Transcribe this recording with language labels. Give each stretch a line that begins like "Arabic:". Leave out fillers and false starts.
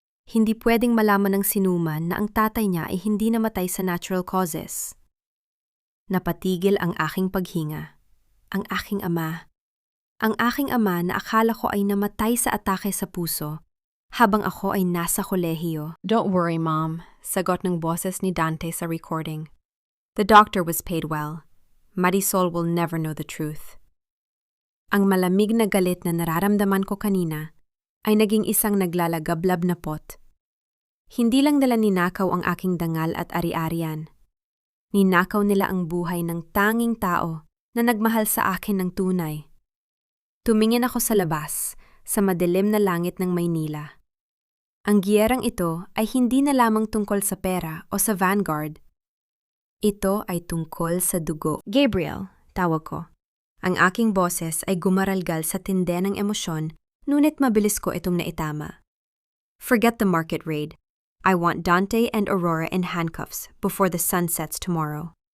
Filipino: Hindi pwedeng malaman ng sinuman na ang tatay niya ay hindi namatay sa
English: natural causes.
Filipino: Napatigil ang aking paghinga. Ang aking ama. Ang aking ama na akala ko ay namatay sa atake sa puso habang ako ay nasa kolehiyo.
English: Don't worry, Mom,
Filipino: sagot ng boses ni Dante sa recording.
English: The doctor was paid well. Marisol will never know the truth.
Filipino: Ang malamig na galit na nararamdaman ko kanina ay naging isang naglalagablab na pot. Hindi lang nila ninakaw ang aking dangal at ari-arian. Ninakaw nila ang buhay ng tanging tao na nagmahal sa akin ng tunay. Tumingin ako sa labas, sa madilim na langit ng Maynila. Ang giyerang ito ay hindi na lamang tungkol sa pera o sa Vanguard. Ito ay tungkol sa dugo. Gabriel, tawag ko. Ang aking boses ay gumaralgal sa tinde ng emosyon, ngunit mabilis ko itong naitama.
English: Forget the market raid. I want Dante and Aurora in handcuffs before the sun sets tomorrow.